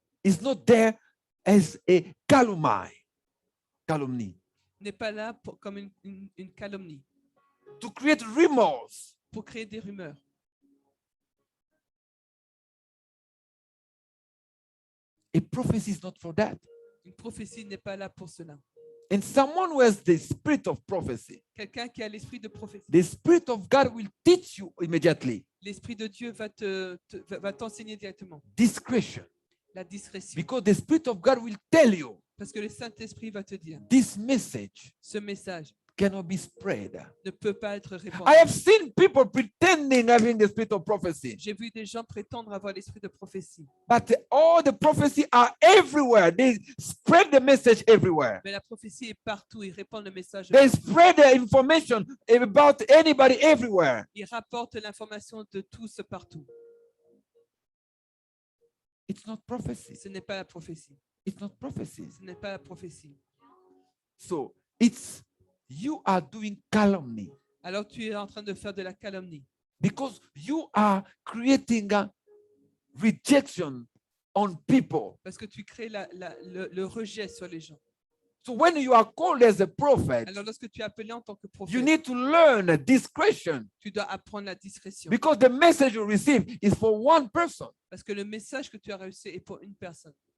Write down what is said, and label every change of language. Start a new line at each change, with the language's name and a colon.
English: is not there as a calumny,
French: n'est pas là comme une calomnie,
English: to create remorse.
French: pour créer des rumeurs.
English: A prophecy is not for that.
French: Une prophétie n'est pas là pour cela.
English: And someone who has the spirit of prophecy,
French: Quelqu'un qui a l'esprit de prophétie,
English: the Spirit of God will teach you immediately
French: l'esprit de Dieu va t'enseigner directement
English: discretion,
French: la discrétion.
English: because the Spirit of God will tell you
French: Parce que le Saint-Esprit va te dire,
English: this message
French: ce message
English: cannot be spread.
French: ne peut pas être répandu.
English: I have seen people pretending having the spirit of prophecy,
French: J'ai vu des gens prétendre avoir l'esprit de prophétie,
English: but all the prophecy are everywhere. They spread the message everywhere.
French: mais la prophétie est partout. Ils répandent le message.
English: They spread the information about anybody everywhere.
French: Ils rapportent l'information de tous partout.
English: It's not prophecy.
French: Ce n'est pas la prophétie.
English: It's not prophecy.
French: Ce n'est pas la prophétie.
English: So it's you are doing calumny
French: Alors tu es en train de faire de la calomnie
English: because you are creating a rejection on people.
French: parce que tu crées le rejet sur les gens.
English: So when you are called as a prophet,
French: Alors lorsque tu es appelé en tant que
English: you
French: prophète,
English: need to learn discretion
French: tu dois apprendre la discrétion
English: because the message you receive is for one person.
French: parce que le message que tu as reçu est pour une personne.